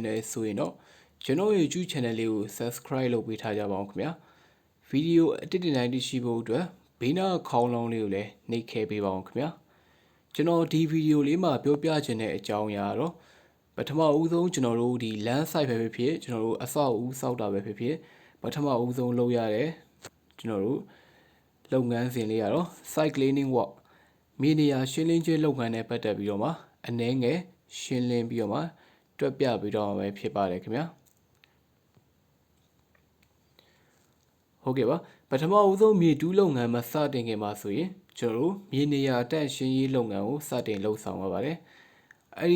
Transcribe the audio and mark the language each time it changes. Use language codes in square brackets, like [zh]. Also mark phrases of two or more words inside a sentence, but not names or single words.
[my] နဲ့ဆိုရင်တော့ကျွန်တော်ရဲ့ [en] YouTube channel [my] လေးကို subscribe လုပ်ပေးထားကြပါအောင်ခင်ဗျာဗီဒီယိုအတစ်တိုင်းသိရှိဖို့အတွက်ဘေးနားခေါင်းလောင်းလေး ကိုလည်းနှိပ်ခဲပေးပါအောင်ခင်ဗျာကျွန်တော်ဒီဗီဒီယိုလေးမှာပြောပြခြင်းတဲ့အကြောင်းအရာတော့ပထမဦးဆုံးကျွန်တော်တို့ဒီ [en] land site [my] ပဲဖြစ်ကျွန်တော်တို့အဆောက်အဦစောက်တာပဲဖြစ်ပထမဦးဆုံးလုပ်ရတဲ့ကျွန်တော်တို့လုပ်ငန်းစဉ်လေးကတော့ [en] site cleaning work [my] မြေနေရာရှင်းလင်းခြင်းလုပ်ငန်းနဲ့ပတ်သက်ပြီးတော့မှအနည်းငယ်ရှင်းလင်းပြီးတော့မှတွက်ပြပြီးတော့မှဖြစ်ပါတယ်ခင်ဗျာ ဟုတ်ကဲ့ပါပထမဦးဆုံးမြေတူးလုပ်ငန်းမှာစတင်ခင်မှာဆိုရင်ကျွန်တော်တို့မြေနေရာတန့်ရှင်းရေးလုပ်ငန်းကိုစတင်လုပ်ဆောင်ရပါတယ်အဲ့